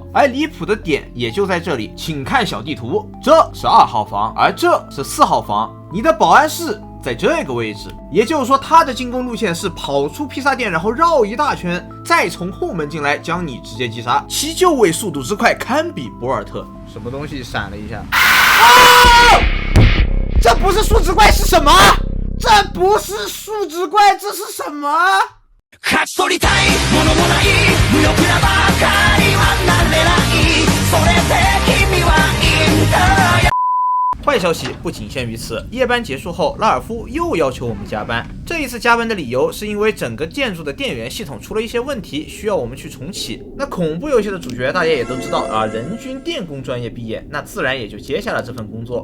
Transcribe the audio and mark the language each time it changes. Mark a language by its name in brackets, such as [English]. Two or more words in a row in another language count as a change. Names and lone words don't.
[Chinese] 而离谱的点也就在这里，请看小地图，这是2号房，而这是4号房，你的保安室在这个位置，也就是说他的进攻路线是跑出披萨店，然后绕一大圈，再从后门进来将你直接击杀，其就位速度之快堪比博尔特。什么东西闪了一下？这不是数值怪是什么？这不是数值怪，这是什么？ [Japanese] 勝ち取りたいものもない無力なばかりはなれないそれで君はいいんだ。 [Chinese] 坏消息不仅限于此，夜班结束后，拉尔夫又要求我们加班。这一次加班的理由是因为整个建筑的电源系统出了一些问题，需要我们去重启。那恐怖游戏的主角大家也都知道啊，人均电工专业毕业，那自然也就接下了这份工作。